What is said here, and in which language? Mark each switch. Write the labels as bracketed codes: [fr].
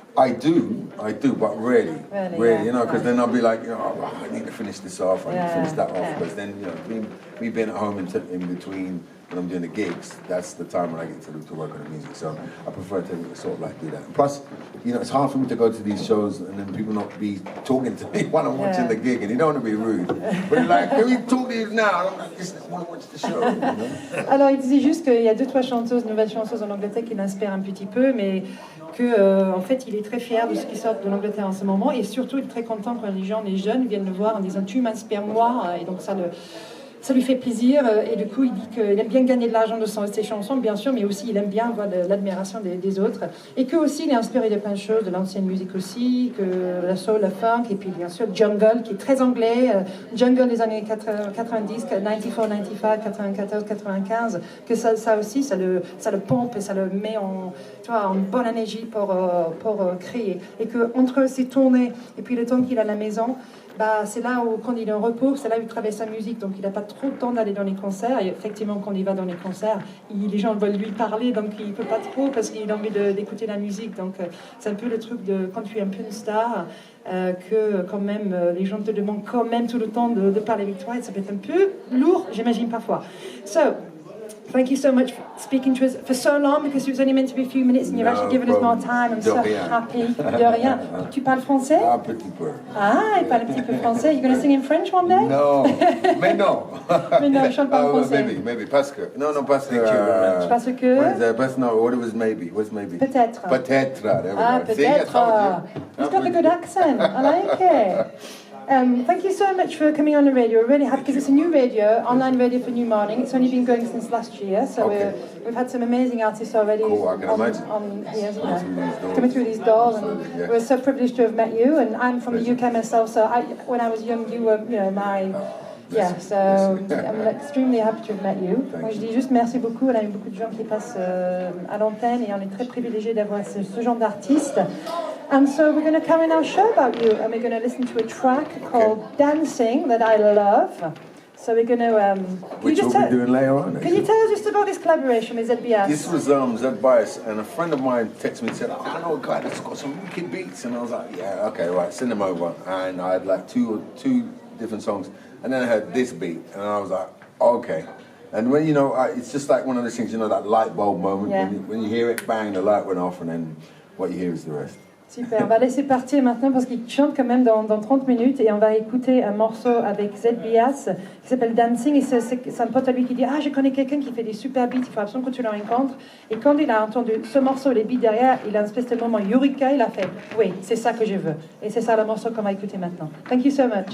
[en] I do, but rarely, you know, because then I'll be like, you know, oh, I need to finish this off, I need to finish that off, because then, you know, me being at home in between when I'm doing the gigs, that's the time when I get to work on the music, so I prefer to sort of like do that. And plus, you know, it's hard for me to go to these shows and then people not be talking to me while I'm watching the gig, and you don't want to be rude, but like, can we talk to you now? And I'm like, just, I want to watch the show, you know? [fr] Alors, il disait juste qu'il y a 2-3 chanteuses, nouvelles chanteuses en Angleterre qui l'inspirent un petit peu, mais que en fait il est très fier de ce qui sort de l'Angleterre en ce moment et surtout il est très content quand les jeunes viennent le voir en disant tu m'inspires moi et donc ça lui fait plaisir et du coup il dit qu'il aime bien gagner de l'argent de ses chansons bien sûr mais aussi il aime bien avoir l'admiration des autres et que aussi il est inspiré de plein de choses, de l'ancienne musique aussi, que la soul, la funk et puis bien sûr jungle qui est très anglais, jungle des années 90, 94, 95, 94, 95 que ça aussi ça le pompe et ça le met en bonne énergie pour créer et que entre ses tournées et puis le temps qu'il a à la maison, bah, c'est là où, quand il est en repos, c'est là où il travaille sa musique, donc il n'a pas trop de temps d'aller dans les concerts, et effectivement quand il va dans les concerts, les gens veulent lui parler, donc il ne peut pas trop parce qu'il a envie d'écouter la musique, donc c'est un peu le truc de quand tu es un peu une star, que quand même les gens te demandent quand même tout le temps de parler avec toi, et ça peut être un peu lourd, j'imagine parfois. [en] So, thank you so much for speaking to us for so long because it was only meant to be a few minutes and you've actually given us more time. I'm so happy. [fr] De rien. Tu parles français? Un petit peu. Ah, il parle un petit peu français. [en] You're going to sing in French one day? [fr] No, mais non. Mais non, je chante pas en français. [en] Maybe, [fr] parce que. Non, parce que. Parce que. [en] No, what was maybe? What's maybe? [fr] Peut-être. Peut-être. [en] Ah, [fr] peut-être. [en] He's got a good accent. I like it. Thank you so much for coming on the radio. We're really happy because it's a new radio, online radio for New Morning. It's only been going since last year, so we've had some amazing artists already on here, coming through these doors. And we're so privileged to have met you. And I'm from the UK myself, so when I was young, you were, you know, my. Yeah, so I'm extremely happy to have met you. [fr] Moi, je dis juste merci beaucoup. On a eu beaucoup de gens qui passent à l'antenne et on est très privilégiés d'avoir ce genre d'artiste. [en] And so we're going to carry on our show about you, and we're going to listen to a track called Dancing that I love. So we're going to... Which we'll be doing later on. Can you tell us just about this collaboration with ZBS? This was ZBS, and a friend of mine texted me and said, I know a guy that's got some wicked beats. And I was like, yeah, okay, right, send them over. And I had like two different songs. And then I heard this beat, and I was like, okay. And when, you know, it's just like one of those things, you know, that light bulb moment. Yeah. When you hear it, bang, the light went off, and then what you hear is the rest. [fr] Super, on va laisser partir maintenant parce qu'il chante quand même dans 30 minutes et on va écouter un morceau avec ZBS qui s'appelle Dancing et c'est un pote à lui qui dit « Ah, je connais quelqu'un qui fait des super beats, il faut absolument que tu le rencontres. » Et quand il a entendu ce morceau, les beats derrière, il a un espèce de moment Eureka, il a fait « Oui, c'est ça que je veux. » Et c'est ça le morceau qu'on va écouter maintenant. [en] Thank you so much.